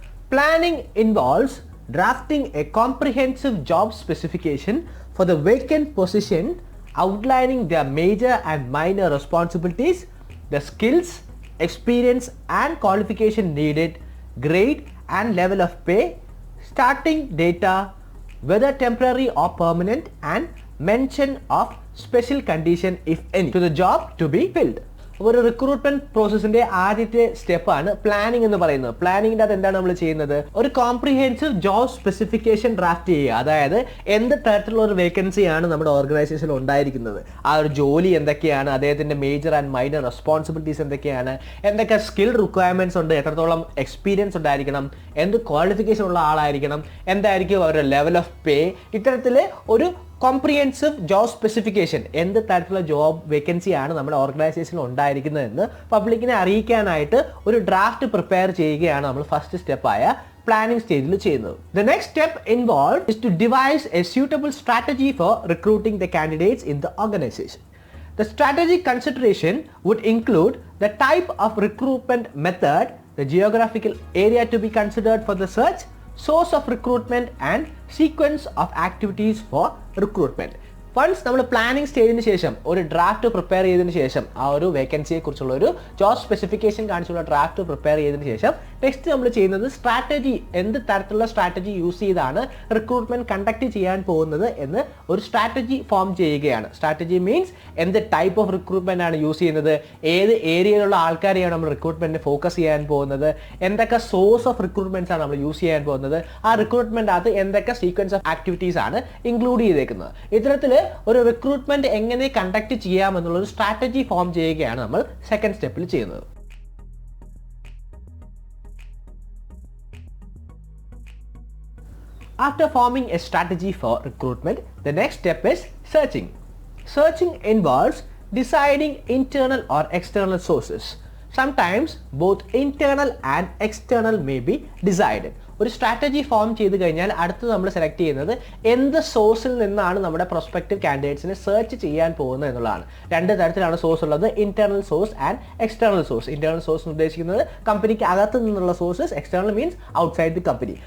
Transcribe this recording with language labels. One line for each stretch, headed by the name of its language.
English: Planning involves drafting a comprehensive job specification for the vacant position, outlining their major and minor responsibilities, the skills, experience and qualification needed, grade and level of pay, starting data, whether temporary or permanent, and mention of special condition if any to the job to be filled.
Malayalam: ഒരു recruitment പ്രോസസ്സിന്റെ ആദ്യത്തെ സ്റ്റെപ്പാണ് planning എന്ന് പറയുന്നത്. പ്ലാനിങ്ങിന്റെ അത് എന്താണ് നമ്മൾ ചെയ്യുന്നത്? ഒരു കോംപ്രിഹെൻസീവ് ജോബ് സ്പെസിഫിക്കേഷൻ ഡ്രാഫ്റ്റ് ചെയ്യുക. അതായത് എന്ത് തരത്തിലുള്ള ഒരു വേക്കൻസിയാണ് നമ്മുടെ ഓർഗനൈസേഷനിൽ ഉണ്ടായിരിക്കുന്നത്, ആ ഒരു ജോലി എന്തൊക്കെയാണ്, അദ്ദേഹത്തിന്റെ മേജർ ആൻഡ് മൈനർ റെസ്പോൺസിബിലിറ്റീസ് എന്തൊക്കെയാണ്, എന്തൊക്കെ സ്കിൽ റിക്വയർമെന്റ്സ് ഉണ്ട്, എത്രത്തോളം എക്സ്പീരിയൻസ് ഉണ്ടായിരിക്കണം, എന്ത് ക്വാളിഫിക്കേഷൻ ഉള്ള ആളായിരിക്കണം, എന്തായിരിക്കും അവരുടെ ലെവൽ ഓഫ് പേ, ഇത്തരത്തിൽ ഒരു കോംപ്രിഹെൻസീവ് ജോബ് സ്പെസിഫിക്കേഷൻ എന്ത് തരത്തിലുള്ള ജോബ് വേക്കൻസിയാണ് നമ്മുടെ ഓർഗനൈസേഷനിൽ ഉണ്ടായിരിക്കുന്നതെന്ന് പബ്ലിക്കിനെ അറിയിക്കാനായിട്ട് ഒരു ഡ്രാഫ്റ്റ് പ്രിപ്പയർ ചെയ്യുകയാണ് നമ്മൾ ഫസ്റ്റ് സ്റ്റെപ്പായ പ്ലാനിംഗ് സ്റ്റേജിൽ ചെയ്യുന്നത്.
English: The next step involved is to devise a suitable strategy for recruiting the candidates in the organization. The strategic consideration would include the type of recruitment method, the geographical area to be considered for the search, source of recruitment and sequence of activities for recruitment.
Malayalam: Once നമ്മൾ planning സ്റ്റേജിന് ശേഷം ഒരു draft prepare ചെയ്തതിന് ശേഷം ആ ഒരു വേക്കൻസിയെ കുറിച്ചുള്ള ഒരു job specification കാണിച്ചുള്ള draft prepare ചെയ്തതിന് ശേഷം നെക്സ്റ്റ് നമ്മൾ ചെയ്യുന്നത് സ്ട്രാറ്റജി, എന്ത് തരത്തിലുള്ള സ്ട്രാറ്റജി യൂസ് ചെയ്താണ് റിക്രൂട്ട്മെന്റ് കണ്ടക്ട് ചെയ്യാൻ പോകുന്നത് എന്ന് ഒരു സ്ട്രാറ്റജി ഫോം ചെയ്യുകയാണ്. സ്ട്രാറ്റജി മീൻസ് എന്ത് ടൈപ്പ് ഓഫ് റിക്രൂട്ട്മെന്റ് ആണ് യൂസ് ചെയ്യുന്നത്, ഏത് ഏരിയയിലുള്ള ആൾക്കാരെയാണ് നമ്മൾ റിക്രൂട്ട്മെന്റിന് ഫോക്കസ് ചെയ്യാൻ പോകുന്നത്, എന്തൊക്കെ സോഴ്സ് ഓഫ് റിക്രൂട്ട്മെന്റ്സ് ആണ് നമ്മൾ യൂസ് ചെയ്യാൻ പോകുന്നത്, ആ റിക്രൂട്ട്മെന്റ് അകത്ത് എന്തൊക്കെ സീക്വൻസ് ഓഫ് ആക്ടിവിറ്റീസ് ആണ് ഇൻക്ലൂഡ് ചെയ്തേക്കുന്നത്. ഇത്തരത്തിൽ ഒരു റിക്രൂട്ട്മെന്റ് എങ്ങനെ കണ്ടക്ട് ചെയ്യാമെന്നുള്ള ഒരു സ്ട്രാറ്റജി ഫോം ചെയ്യുകയാണ് നമ്മൾ സെക്കൻഡ് സ്റ്റെപ്പിൽ ചെയ്യുന്നത്.
English: After forming a strategy for recruitment, the next step is searching. Searching involves deciding internal or external sources. Sometimes both internal and external may be decided.
Malayalam: ഒരു strategy form ചെയ്ത് കഴിഞ്ഞാൽ അടുത്ത് നമ്മൾ select ചെയ്യുന്നത് എന്ത് സോഴ്സിൽ നിന്നാണ് നമ്മുടെ പ്രൊസ്പെക്റ്റീവ് കാൻഡിഡേറ്റ്സിനെ സെർച്ച് ചെയ്യാൻ പോകുന്നത് എന്നുള്ളതാണ്. രണ്ട് തരത്തിലാണ് സോഴ്സ് ഉള്ളത്, internal source and external source. Internal source ഉദ്ദേശിക്കുന്നത് കമ്പനിക്ക് അകത്ത് നിന്നുള്ള sources,
English: External means outside the company.